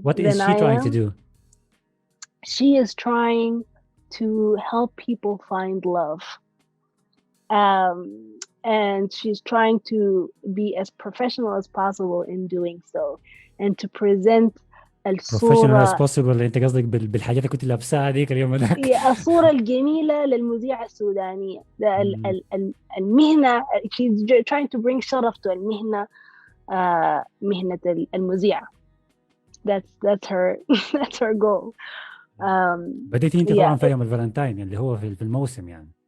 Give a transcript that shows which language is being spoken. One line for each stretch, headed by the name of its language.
English: What is she trying to do? She is trying to help people find love. And she's trying to be as professional as possible in doing so, and to present professional as possible.
Arabic: انت قصدك بالحاجات اللي كنت لابساها هذيك اليوم هذاك؟ الصورة الجميلة للمذيعة السودانية. المهنة.
English: She's trying to bring شرف to المهنة، مهنة المذيعة. That's her goal.
Arabic: بديتي انت طبعا في يوم الفالنتاين اللي هو في الموسم يعني.